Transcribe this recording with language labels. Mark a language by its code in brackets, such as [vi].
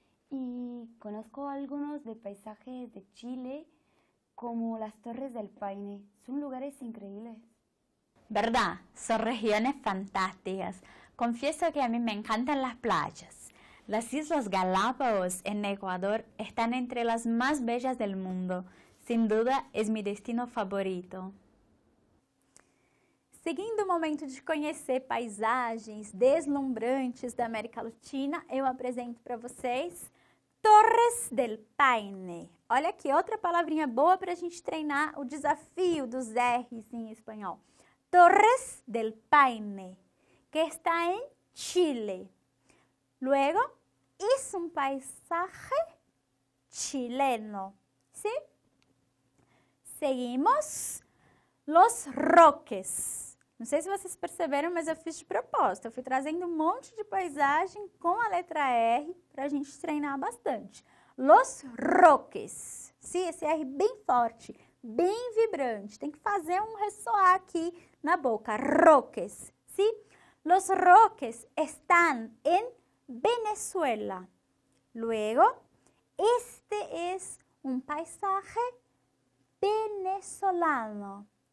[es] Y conozco algunos de paisajes de Chile, como las Torres del Paine. Son lugares increíbles. ¿Verdad? Son regiones fantásticas. Confieso que a mí me encantan las playas. Las Islas Galápagos en Ecuador están entre las más bellas del mundo. Sin duda, es mi destino favorito. [pt] Seguindo o momento de conhecer paisagens deslumbrantes da América Latina, eu apresento para vocês Torres del Paine. Olha aqui, outra palavrinha boa para a gente treinar o desafio dos R's em espanhol. Torres del Paine, que está em Chile. [es] Luego, es un paisaje chileno. ¿Sí? Seguimos. Los Roques. [pt] Não sei se vocês perceberam, mas eu fiz de propósito. Eu fui trazendo um monte de paisagem com a letra R para a gente treinar bastante. Los Roques. Sim, esse R bem forte, bem vibrante. Tem que fazer um ressoar aqui na boca. Roques. Sim? [es] Los Roques están en Venezuela. Luego, este es un paisaje venezolano.